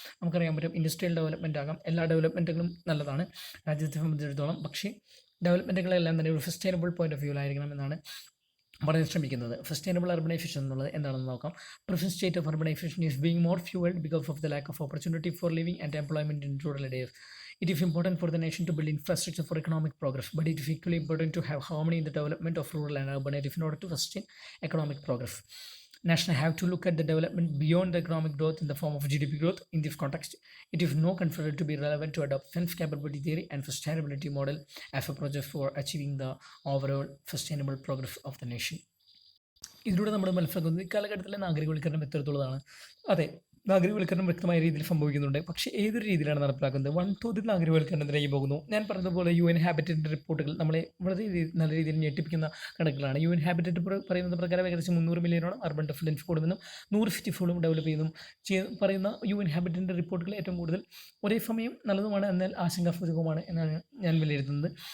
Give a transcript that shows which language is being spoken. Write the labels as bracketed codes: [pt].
[ml] നമുക്കറിയാൻ പറ്റും industrial development ആകാം, എല്ലാ ഡെവലപ്മെൻറ്റുകളും നല്ലതാണ് രാജ്യത്തെ സംബന്ധിച്ചിടത്തോളം. പക്ഷേ ഡെവലപ്മെൻറ്റുകളെല്ലാം തന്നെ ഒരു സസ്റ്റൈനബിൾ പോയിന്റ് ഓഫ് വ്യൂവിലായിരിക്കണം എന്നാണ് പറയാൻ ശ്രമിക്കുന്നത്. സസ്റ്റൈനബിൾ അർബനൈസേഷൻ എന്നുള്ളത് എന്താണെന്ന് നോക്കാം. [en] Present state of urbanisation is being more fuelled because of the lack of opportunity for living and employment in rural areas. It is important for the nation to build infrastructure for economic progress, but it is equally important to have harmony in the development of rural and urban areas in order to sustain economic progress. National have to look at the development beyond the economic growth in the form of GDP growth. In this context, it is now considered to be relevant to adopt sense capability theory and sustainability model as a project for achieving the overall sustainable progress of the nation. [ml] ഇതിലൂടെ നമ്മൾ മനസ്സിലാക്കുന്നത് ഇക്കാലഘട്ടത്തിലെ നാഗരികവൽക്കരണം എത്രത്തോളമാണ്. അതെ, നാഗരികവൽക്കരണം വ്യക്തമായ രീതിയിൽ സംഭവിക്കുന്നുണ്ട്. പക്ഷേ ഏതൊരു രീതിയിലാണ് നടപ്പിലാക്കുന്നത്? വൻതോതിൽ നാഗരികവൽക്കരണത്തിലേക്ക് പോകുന്നു. ഞാൻ പറഞ്ഞതുപോലെ UN ഹാബിറ്ററ്റിൻ്റെ റിപ്പോർട്ടുകൾ നമ്മളെ വളരെ നല്ല രീതിയിൽ ഞെട്ടിപ്പിക്കുന്ന കണക്കുകളാണ്. UN ഹാബിറ്ററ്റ് പറയുന്നത് പ്രകാരം ഏകദേശം 300 മില്യണോളം അർബൻ ഡെഫിഡൻസ് കൂടുമെന്നും 100 സിറ്റി ഫോളും ഡെവലപ്പ് ചെയ്യുന്നു പറയുന്ന UN ഹാബിറ്ററ്റിൻ്റെ റിപ്പോർട്ടുകൾ ഏറ്റവും കൂടുതൽ ഒരേ സമയം നല്ലതുമാണ്, എന്നാൽ ആശങ്കാസൂചകവുമാണ് എന്നാണ് ഞാൻ വിലയിരുത്തുന്നത്.